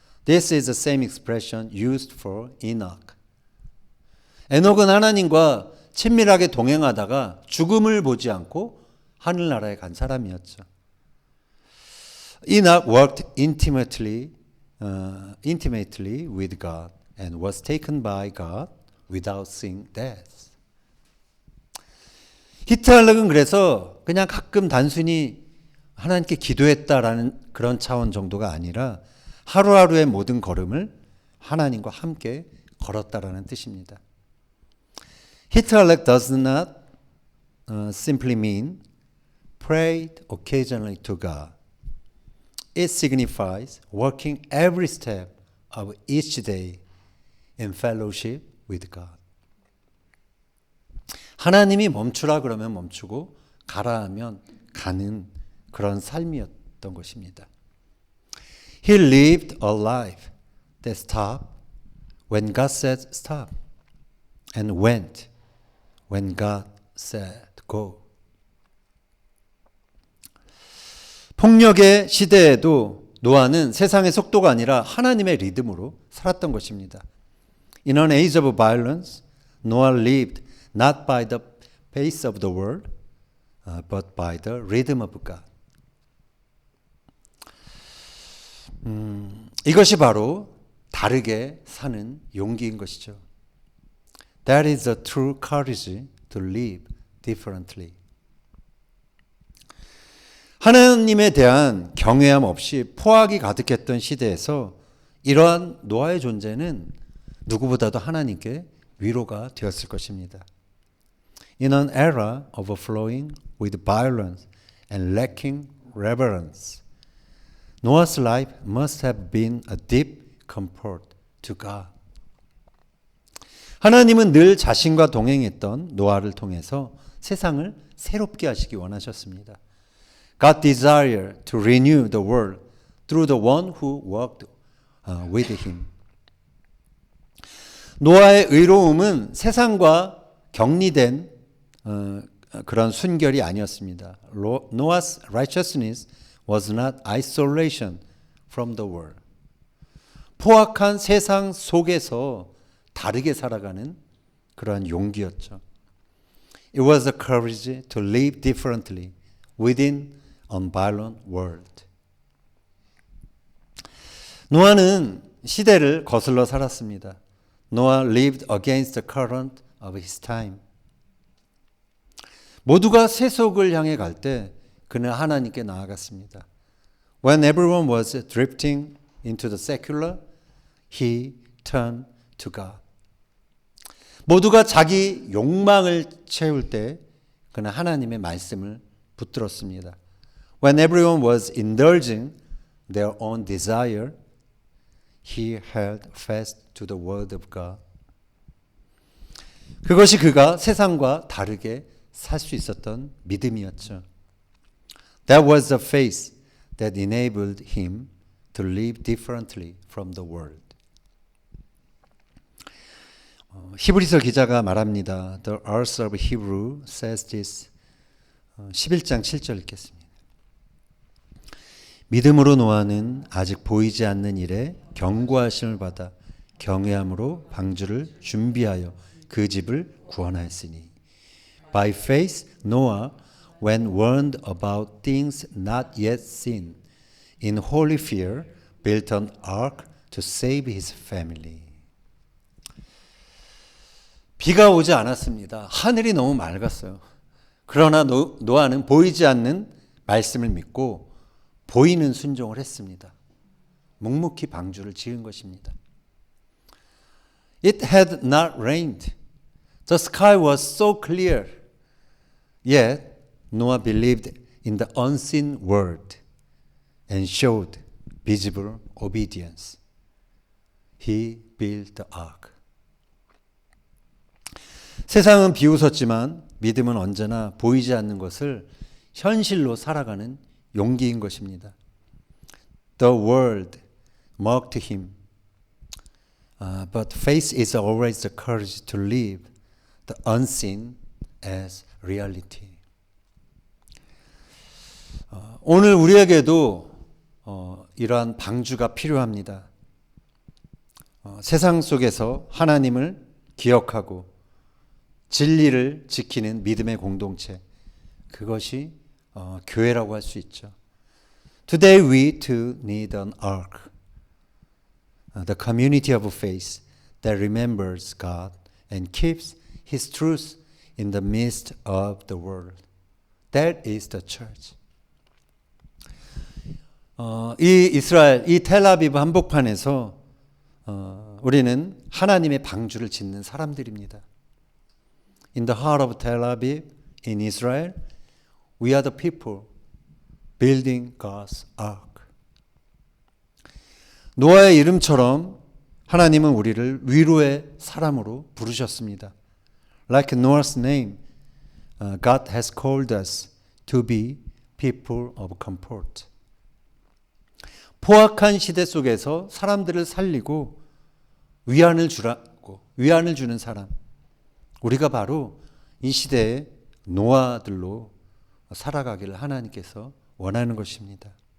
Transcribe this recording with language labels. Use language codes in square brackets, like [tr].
[en] This is the same expression used for Enoch. [ko] 에녹은 하나님과 친밀하게 동행하다가 죽음을 보지 않고 하늘나라에 간 사람이었죠. [en] Enoch worked intimately with God and was taken by God without seeing death. [ko] 히트할렉은 그래서 그냥 가끔 단순히 하나님께 기도했다라는 그런 차원 정도가 아니라 하루하루의 모든 걸음을 하나님과 함께 걸었다라는 뜻입니다. [en] 히트할렉 does not simply mean prayed occasionally to God. It signifies working every step of each day in fellowship with God. [ko] 하나님이 멈추라 그러면 멈추고 가라 하면 가는 그런 삶이었던 것입니다. [en] He lived a life that stopped when God said stop and went when God said go. [ko] 폭력의 시대에도 노아는 세상의 속도가 아니라 하나님의 리듬으로 살았던 것입니다. [en] In an age of violence, Noah lived not by the pace of the world, but by the rhythm of God. [ko] 이것이 바로 다르게 사는 용기인 것이죠. [en] That is the true courage to live differently. [ko] 하나님에 대한 경외함 없이 포악이 가득했던 시대에서 이러한 노아의 존재는 누구보다도 하나님께 위로가 되었을 것입니다. [en] In an era overflowing with violence and lacking reverence, Noah's life must have been a deep comfort to God. [ko] 하나님은 늘 자신과 동행했던 노아를 통해서 세상을 새롭게 하시기 원하셨습니다. [en] God desired to renew the world through the one who walked with him. [ko] 노아의 의로움은 세상과 격리된 그런 순결이 아니었습니다. [en] Noah's righteousness was not isolation from the world. [ko] 포악한 세상 속에서 다르게 살아가는 그러한 용기였죠. [en] It was the courage to live differently within a violent world. [ko] 노아는 시대를 거슬러 살았습니다. [en] Noah lived against the current of his time. [ko] 모두가 세속을 향해 갈 때 그는 하나님께 나아갔습니다. [en] When everyone was drifting into the secular, he turned to God. [ko] 모두가 자기 욕망을 채울 때 그는 하나님의 말씀을 붙들었습니다. [en] When everyone was indulging their own desire, he held fast to the word of God. [ko] 그것이 그가 세상과 다르게 살 수 있었던 믿음이었죠. [en] That was the faith that enabled him to live differently from the world. [ko] 히브리서 기자가 말합니다. [en] The author of Hebrew says this. [ko] 11장 7절 읽겠습니다. 믿음으로 노아는 아직 보이지 않는 일에 경고하심을 받아 경외함으로 방주를 준비하여 그 집을 구원하였으니. [en] By faith, Noah, when warned about things not yet seen, in holy fear, built an ark to save his family. [ko] 비가 오지 않았습니다. 하늘이 너무 맑았어요. 그러나 노아는 보이지 않는 말씀을 믿고 보이는 순종을 했습니다. 묵묵히 방주를 지은 것입니다. [en] It had not rained. The sky was so clear. Yet Noah believed in the unseen word and showed visible obedience. He built the ark. [ko] 세상은 비웃었지만 믿음은 언제나 보이지 않는 것을 현실로 살아가는 용기인 것입니다. [en] The world mocked him, but faith is always the courage to live the unseen as reality. [ko] 오늘 우리에게도 이러한 방주가 필요합니다. 세상 속에서 하나님을 기억하고 진리를 지키는 믿음의 공동체, 그것이 교회라고 할 수 있죠. [en] Today we too need an ark, the community of faith that remembers God and keeps His truth in the midst of the world. That is the church. [ko] 이 이스라엘, 이 텔아비브 한복판에서 우리는 하나님의 방주를 짓는 사람들입니다. [en] In the heart of Tel Aviv, in Israel, we are the people building God's ark. [ko] 노아의 이름처럼 하나님은 우리를 위로의 사람으로 부르셨습니다. [en] Like Noah's name, God has called us to be people of comfort. [ko] 포악한 시대 속에서 사람들을 살리고 위안을 주는 사람. 우리가 바로 이 시대의 노아들로 살아가기를 하나님께서 원하는 것입니다.